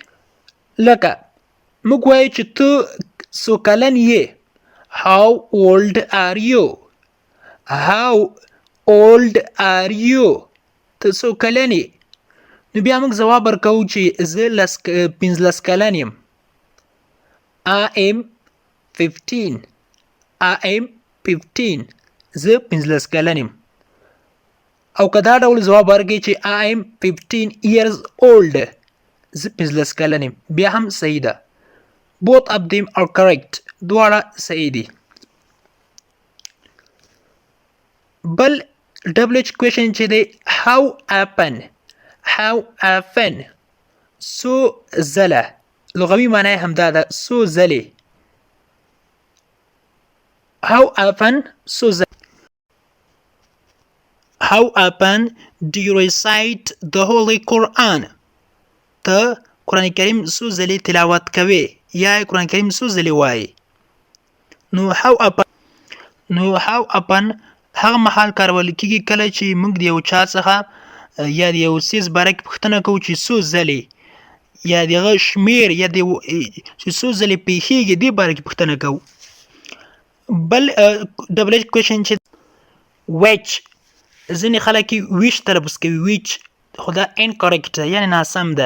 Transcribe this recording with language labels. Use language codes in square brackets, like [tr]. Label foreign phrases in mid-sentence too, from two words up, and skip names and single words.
[ps] لکه موږ وایو چې ته څو کلن یې [en] how old are you. how old are you [ps] ته څو کلن یې نو بیا موږ ځواب ورکوو چې زه 15 کلن یم. [en] I am 15. I am 15. [ps] زه 15 کلن یم. او که دا ډول ځواب ورکړي چې [en] I am 15 years old [ps] زه 15 کلن یم بیا هم صحیح ده. [en] both of them are correct. [ps] دواړه صحیح دي. بل [en] WH question [ps] چې دی how often. [en] how often [ps] څو ځله لغوي معنی همدا ده څو ځلې. [en] how often [ps] څو ځله. [en] how often do you recite the Holy Quran. [ps] ته قرآن کریم څو ځلې تلاوت کوي یا قرآن کریم څو ځلې وایي. نو [en] how often [ps] هغه مهال کارول کیږي کله چې موږ د یو چا څخه یا د یو څیز باره کې پوښتنه کوو چې څو ځلې یا د هغه شمیر یا د چې څو ځلې پیښیږي دې باره کې پوښتنه کوو. بل [en] WH question [ps] چې which ځینې خلک یې ویچ تلفظ کوي ویچ خو دا incorrect یعنی ناسم ده.